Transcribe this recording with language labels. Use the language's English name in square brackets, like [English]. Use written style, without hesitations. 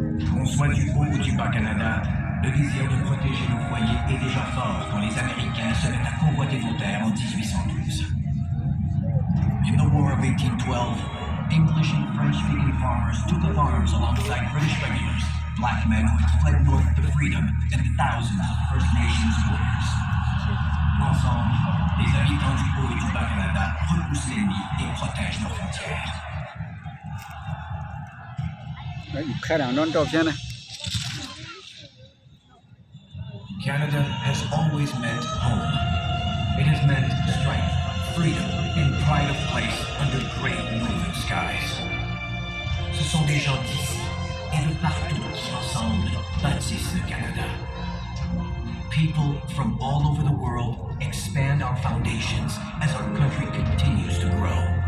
[French] Qu'on soit du haut ou du bas Canada, le désir de protéger nos foyers est déjà fort quand les Américains se mettent à convoiter vos terres en 1812. [English] In the War of 1812, English and French-speaking farmers took up arms alongside British regulars, black men who had fled north to freedom, and thousands of First Nations warriors. [French] Ensemble, les habitants du Haut et du Bas Canada repoussent l'ennemi et protègent leurs frontières. อีกแค่หลังนอนจบใช่ไหม [English] Canada has always meant home. It has meant strength, freedom, and pride of place under great northern skies. [French] Ce sont des gens d'ici et de partout qui ensemble bâtissent le Canada. [English] People from all over the world expand our foundations as our country continues to grow.